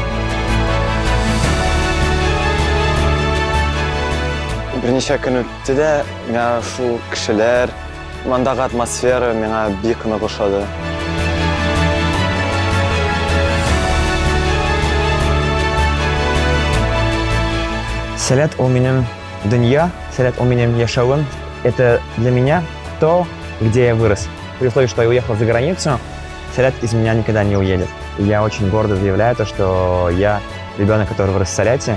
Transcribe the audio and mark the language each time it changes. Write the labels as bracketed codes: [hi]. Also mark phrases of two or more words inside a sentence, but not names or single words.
[tt] Берничә көн үтте дә, миңа шул кешеләр, мондагы атмосфера миңа бик нык ошады. Сәләт ул минем дөнья, сәләт ул минем яшәвем. [ru] Это для меня то, где я вырос. При условии, что я уехал за границу, сәләт из меня никогда не уедет. И я очень гордо заявляю то, что я ребенок, который вырос в Сәләте.